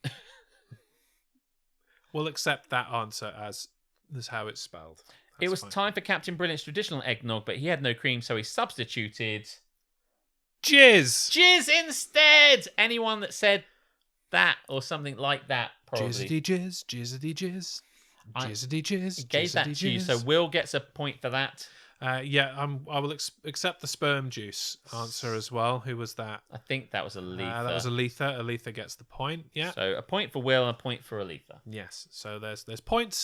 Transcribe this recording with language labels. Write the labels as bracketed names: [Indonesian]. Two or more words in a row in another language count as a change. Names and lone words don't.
[English] We'll accept that answer as how it's spelled. It That's was fine. time for Captain Brilliant's traditional eggnog, but he had no cream, so he substituted Jizz. instead. Anyone that said that or something like that, probably. Jizzity jizz, jizzity jizz, jizzity jizz. Gave that jizzity to you, so jizz. Will gets a point for that. I will accept the sperm juice answer as well. Who was that? I think that was Aletha. That was Aletha. Aletha gets the point. Yeah. So a point for Will and a point for Aletha. Yes. So there's points.